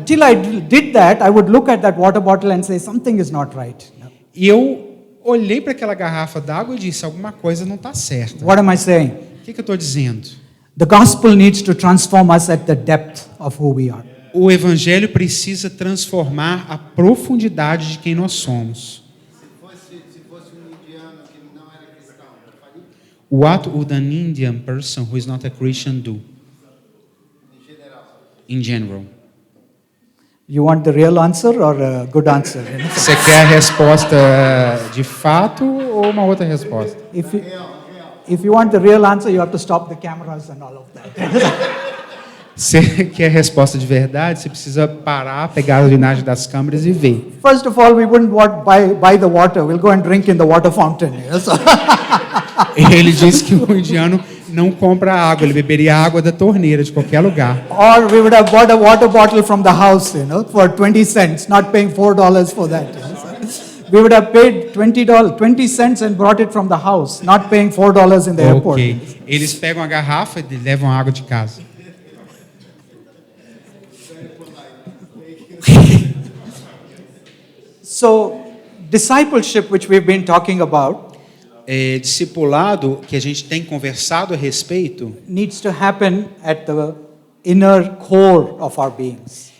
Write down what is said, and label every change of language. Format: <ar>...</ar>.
<en>till I did that, I would look at that water bottle and say, something is not right.</en> <pt>E eu olhei para aquela garrafa d'água e disse, alguma coisa não está certa.</pt> <en>What am I saying?</en> <pt>O que eu estou dizendo?</pt> <en>The gospel needs to transform us at the depth of who we are.</en> <pt>O evangelho precisa transformar a profundidade de quem nós somos. Se fosse um indiano que não era cristão, faria?</pt> <en>What would an Indian person who is not a Christian do? In general. You want the real answer or a good answer? You know?</en> <pt>Você quer a resposta de fato ou uma outra resposta?</pt> <en>If you want the real answer, you have to stop the cameras and all of that.</en> <pt>Você quer a resposta de verdade, você precisa parar, pegar a urinagem das câmeras e ver.</pt> <en>First of all, we wouldn't buy the water. We'll go and drink in the water fountain. You know? So</en> <pt>Ele disse que o indiano não compra água, ele beberia água da torneira de qualquer lugar.</pt> <en>or we would have bought a water bottle from the house, you know, for 20 cents, not paying $4 for that. You know? So we would have paid $20, 20 cents and brought it from the house, not paying $4 in the airport. Ok.</en> <pt>Eles pegam a garrafa e levam a água de casa.</pt> <en>So discipleship, which we've been talking about,</en> <pt>discipulado que a gente tem conversado a respeito</pt> <en>needs to happen at the inner core of our beings.</en>